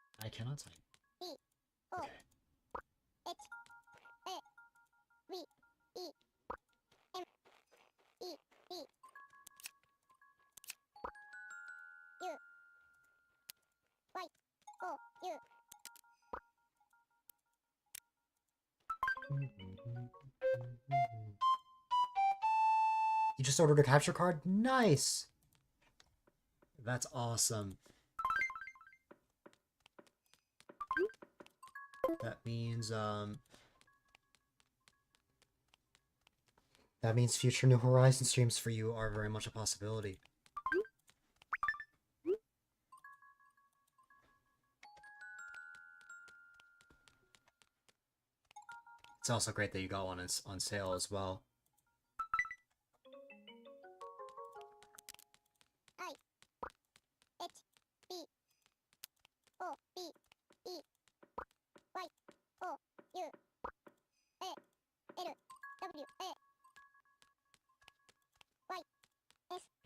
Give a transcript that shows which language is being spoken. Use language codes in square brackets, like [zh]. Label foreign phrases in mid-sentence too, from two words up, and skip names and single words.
[en] cannot type. B O Okay. H A V E M E B U Y O U. You just ordered a capture card? Nice! That's awesome. That means future New Horizon streams for you are very much a possibility. It's also great that you got one on sale as well. I H B O B E Y O U A L W A Y S